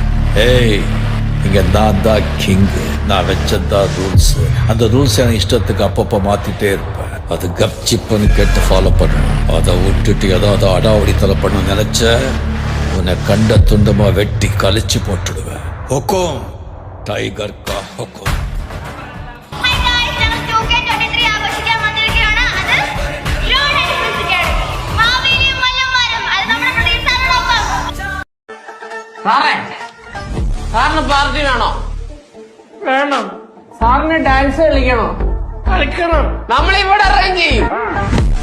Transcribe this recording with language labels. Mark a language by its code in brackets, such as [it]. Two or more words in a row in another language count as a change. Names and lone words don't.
[ta] ஏய், இங்க நான் தான் கிங்கு. நான் வச்சதான் ரூல்ஸ். அந்த ரூல்ஸ் என் இஷ்டத்துக்கு அப்பப்போ மாத்திட்டே இருப்பேன். அது கப்சிப்புன்னு கேட்டு ஃபாலோ பண்ணணும். அதை விட்டுட்டு ஏதாவது அடாவடித்தலை பண்ண நினைச்ச உன்னை கண்ட துண்டமா வெட்டி கழிச்சு போட்டுடுவேன். [hi] हुकुम, टाइगर का हुकुम. [ml] സാറിന് പാർട്ടി വേണോ? വേണം. സാറിന് ഡാൻസ് കളിക്കണോ? കളിക്കണം. നമ്മളിവിടെ അറേഞ്ച് ചെയ്യും.